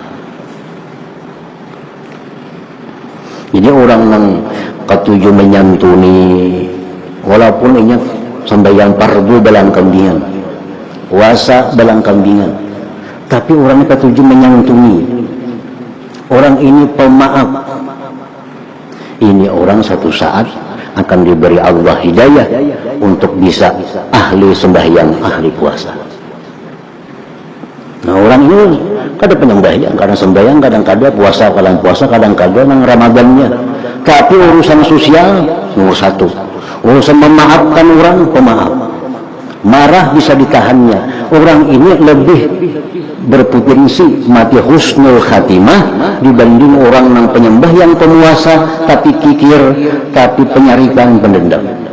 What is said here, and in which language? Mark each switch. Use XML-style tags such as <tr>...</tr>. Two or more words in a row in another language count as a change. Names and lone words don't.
<id>Jadi orang yang ketujuh menyantuni, walaupun ingat sembahyang fardu belang kambingan, puasa belang kambingan, tapi orang ketujuh menyantuni, orang ini pemaaf, ini orang satu saat akan diberi Allah hidayah untuk bisa ahli sembahyang, ahli puasa.</id> <bjn>Nah, orang ini kada penyembahyang, kadang sembahyang, kadang-kadang puasa, kadang-kadang nang Ramadannya.</bjn> <id>Tapi urusan sosial nomor satu. Urusan memaafkan orang, pemaaf. Marah bisa ditahannya. Orang ini lebih berpotensi mati husnul khatimah dibanding orang nang penyembah yang pemuasa tapi kikir, tapi penyarikan, pendendam.</id>